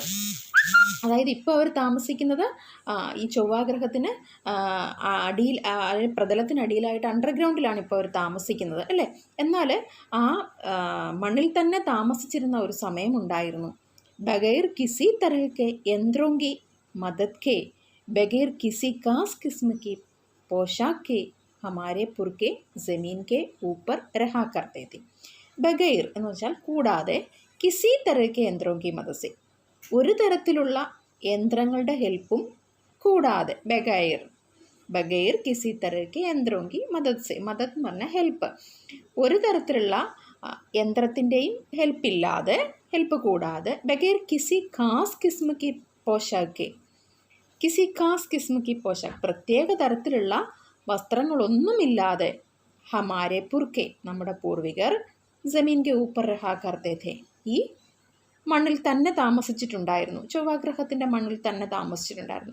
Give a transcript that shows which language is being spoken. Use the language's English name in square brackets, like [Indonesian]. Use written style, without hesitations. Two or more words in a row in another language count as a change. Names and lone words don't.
[Malayalam] അതായത് ഇപ്പോൾ അവർ താമസിക്കുന്നത് ഈ ചൊവ്വാഗ്രഹത്തിന് അടിയിൽ, പ്രതലത്തിനടിയിലായിട്ട് അണ്ടർഗ്രൗണ്ടിലാണ് ഇപ്പോൾ അവർ താമസിക്കുന്നത്, അല്ലേ? എന്നാൽ ആ മണ്ണിൽ തന്നെ താമസിച്ചിരുന്ന ഒരു സമയമുണ്ടായിരുന്നു. [Hindi] बगैर किसी तरह के यंत्रों की मदद के, बगैर किसी खास किस्म की पोशाक के हमारे पुरखे ज़मीन के ऊपर रहा करते थे. ബഗൈർ [Malayalam] എന്ന് വെച്ചാൽ കൂടാതെ, [Hindi] किसी तरह के यंत्रों की मदद से, [Malayalam] ഒരു തരത്തിലുള്ള യന്ത്രങ്ങളുടെ ഹെൽപ്പും കൂടാതെ, ബഗൈർ [Hindi] बगैर किसी तरह यंत्रों की मदद से, മദദ് [Malayalam] എന്ന് പറഞ്ഞാൽ ഹെൽപ്പ്, ഒരു തരത്തിലുള്ള യന്ത്രത്തിൻ്റെയും ഹെൽപ്പില്ലാതെ, ഹെൽപ്പ് കൂടാതെ, [Hindi] बगैर किसी खास किस्म की पोशाक, किसी खास किस्म की पोशाक, [Malayalam] പ്രത്യേക തരത്തിലുള്ള വസ്ത്രങ്ങളൊന്നുമില്ലാതെ, [Hindi] हमारे पुरखे [Malayalam] നമ്മുടെ പൂർവികർ [Hindi] ज़मीन के ऊपर रहा करते थे, [Malayalam] ഈ മണ്ണിൽ തന്നെ താമസിച്ചിട്ടുണ്ടായിരുന്നു, ചൊവ്വാഗ്രഹത്തിൻ്റെ മണ്ണിൽ തന്നെ താമസിച്ചിട്ടുണ്ടായിരുന്നു.